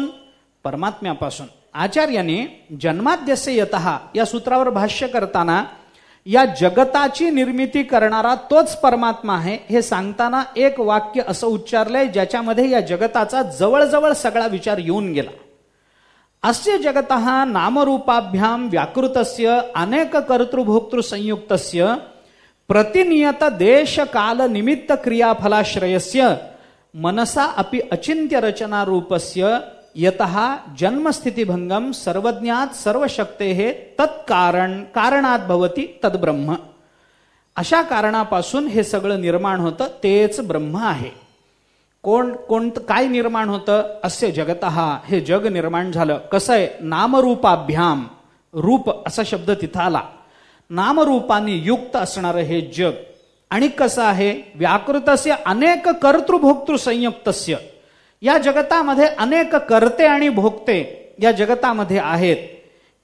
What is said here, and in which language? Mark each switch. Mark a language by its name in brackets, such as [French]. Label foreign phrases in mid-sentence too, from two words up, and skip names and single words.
[Marathi] परमात्म्यापासून. आचार्याने [Sanskrit] जन्माद्यस्य यतः [Marathi] या सूत्रावर भाष्य करताना या जगताची निर्मिती करणारा तोच परमात्मा आहे हे सांगताना एक वाक्य असं उच्चारलंय ज्याच्यामध्ये या जगताचा जवळजवळ सगळा विचार येऊन गेला. [Sanskrit] अस्य जगतः नामरूपाभ्याम व्याकृतस्य अनेक कर्तृभोक्तृ संयुक्तस्य प्रतिनियत देश काल निमित्त क्रियाफलाश्रयस्य मनसा अपि अचिंत्य रचना रूपस्य यतः जन्मस्थितिभंगम सर्वज्ञात सर्वशक्तेः तत्कारण कारणात भवति तद्ब्रह्म. [Marathi] अशा कारणापासून हे सगळं निर्माण होतं, तेच ब्रह्म आहे. काय निर्माण होतं? [Sanskrit] अस्य जगतः, [Marathi] हे जग निर्माण झालं. कसं आहे? नामरूपाभ्याम, रूप असा शब्द तिथं आला. नामरूपाने युक्त असणारं हे जग. आणि कसं आहे? [Sanskrit] व्याकृतस्य अनेक कर्तृभोक्तृ संयुक्तस्य, [Marathi] या जगतामध्ये अनेक कर्ते आणि भोगते या जगतामध्ये आहेत.